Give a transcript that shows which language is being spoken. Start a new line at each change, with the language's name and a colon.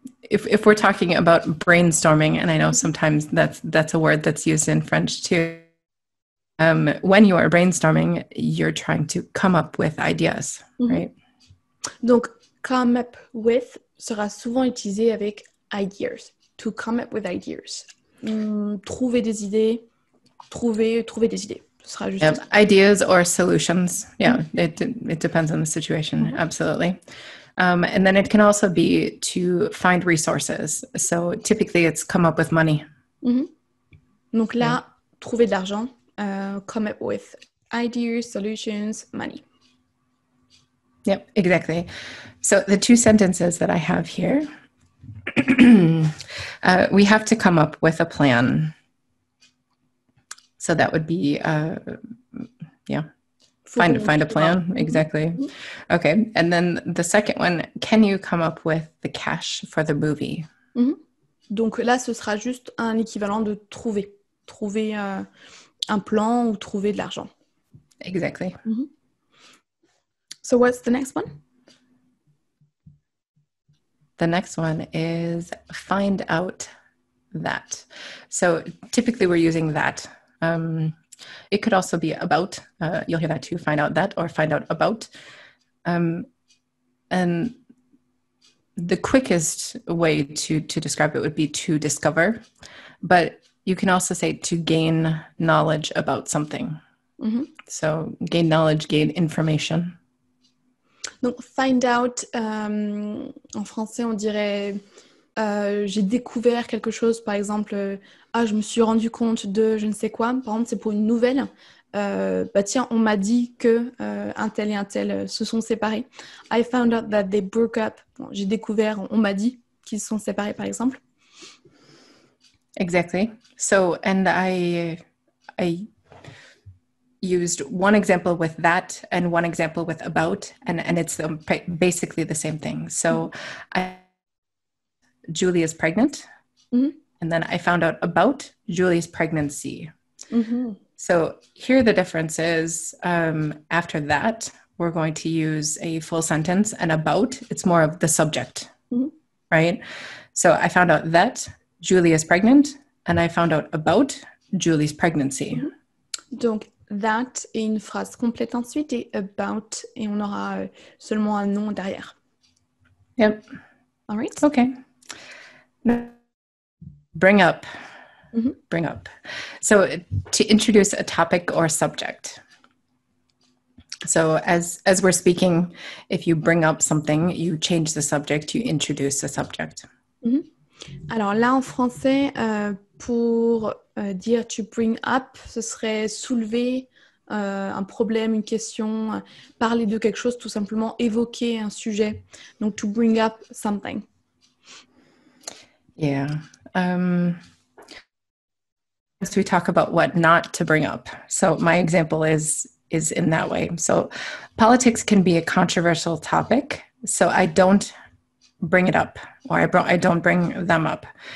English: If we're talking about brainstorming, and I know sometimes that's a word that's used in French too. When you are brainstorming, you're trying to come up with ideas, right?
French: Donc, come up with sera souvent utilisé avec ideas.
English: To come up with ideas.
French: Trouver des idées, trouver des idées. Ce sera juste ça.
English: Ideas or solutions. Yeah, it depends on the situation. Absolutely. And then it can also be to find resources. So typically it's come up with money.
French: Donc là, trouver de l'argent.
English: Come up with ideas, solutions, money. Yep, exactly. So the two sentences that I have here, we have to come up with a plan. So that would be, find a plan. Exactly. Okay. And then the second one, can you come up with the cash for the movie?
French: Donc là, ce sera juste un équivalent de trouver. Trouver un plan ou trouver de l'argent.
English: Exactly. So what's the next one? The next one is find out that. So typically we're using that. It could also be about. You'll hear that too, find out that or find out about. And the quickest way to describe it would be to discover. But you can also say to gain knowledge about something. So gain knowledge, gain information.
French: Donc, find out, en français, on dirait j'ai découvert quelque chose, par exemple, je me suis rendu compte de je ne sais quoi. Par exemple, c'est pour une nouvelle. Tiens, on m'a dit que un tel et un tel se sont séparés.
English: I found out that they broke up.
French: Bon, j'ai découvert, on m'a dit qu'ils se sont séparés, par exemple.
English: Exactly. So, and I used one example with that and one example with about, and it's basically the same thing. So Julie is pregnant, and then I found out about Julie's pregnancy. So here the difference is after that, we're going to use a full sentence, and about, it's more of the subject, right? So I found out that Julie is pregnant, and I found out about Julie's pregnancy.
French: Donc, that et une phrase complète ensuite et about et on aura seulement un nom derrière.
English: Yep. All right. Okay. Bring up. Bring up. So to introduce a topic or subject. So as we're speaking, if you bring up something, you change the subject, you introduce the subject.
French: Alors là, en français, pour dire to bring up, ce serait soulever un problème, une question, parler de quelque chose, tout simplement évoquer un sujet.
English: Donc, to bring up something. Yeah. As we talk about what not to bring up. So my example is in that way. So politics can be a controversial topic. So I don't bring it up, or I don't bring them up.